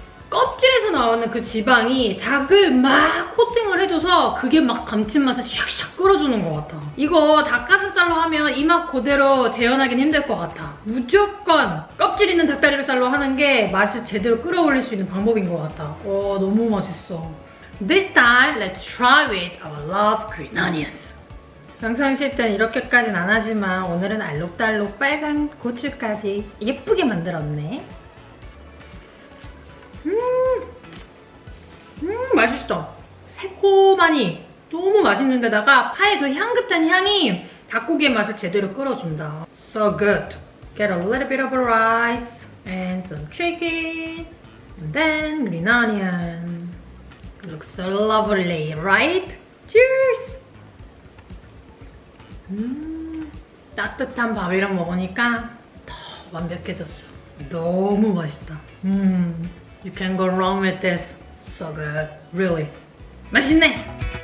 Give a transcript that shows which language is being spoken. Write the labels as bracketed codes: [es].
[ko] 껍질에서 나오는 그 지방이 닭을 막 코팅을 해줘서 그게 막 감칠맛을 샥샥 끌어주는 것 같아. 이거 닭가슴살로 하면 이 맛 그대로 재현하긴 힘들 것 같아. 무조건 껍질 있는 닭다리살로 하는 게 맛을 제대로 끌어올릴 수 있는 방법인 것 같아. 너무 맛있어. [en] This time, let's try with our love green onions. [ko] 평상시 땐 이렇게까지는 안 하지만 오늘은 알록달록 빨간 고추까지 예쁘게 만들었네. 맛있어. 새콤하니 너무 맛있는데다가 파의 그 향긋한 향이 닭고기의 맛을 제대로 끌어준다. [en] So good. Get a little bit of rice and some chicken and then green onion. Looks so lovely, right? Cheers! [ko] 따뜻한 밥이랑 먹으니까 더 완벽해졌어. 너무 맛있다. [en] You can't go wrong with this. So good. Really. [ko] 맛있네!